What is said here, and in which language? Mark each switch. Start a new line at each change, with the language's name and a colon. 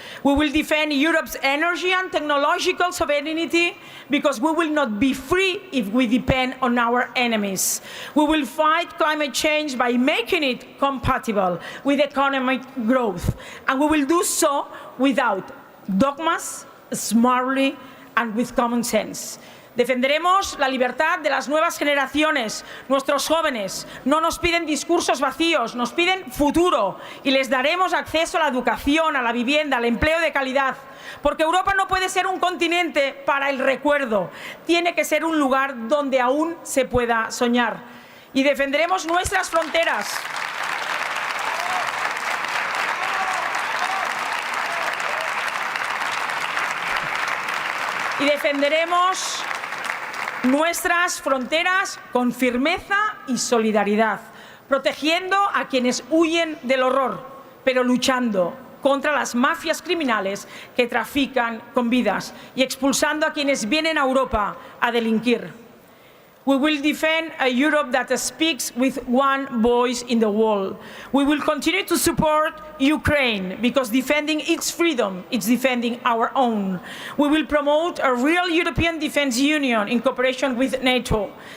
English: We will defend Europe's energy and technological sovereignty, because we will not be free if we depend on our enemies. We will fight climate change by making it compatible with economic growth, and we will do so without dogmas, smartly and with common sense.
Spanish: Defenderemos la libertad de las nuevas generaciones. Nuestros jóvenes no nos piden discursos vacíos, nos piden futuro, y les daremos acceso a la educación, a la vivienda, al empleo de calidad. Porque Europa no puede ser un continente para el recuerdo, tiene que ser un lugar donde aún se pueda soñar. Y defenderemos nuestras fronteras. Y defenderemos nuestras fronteras con firmeza y solidaridad, protegiendo a quienes huyen del horror, pero luchando contra las mafias criminales que trafican con vidas y expulsando a quienes vienen a Europa a delinquir.
English: We will defend a Europe that speaks with one voice in the world. We will continue to support Ukraine, because defending its freedom is defending our own. We will promote a real European Defence Union in cooperation with NATO.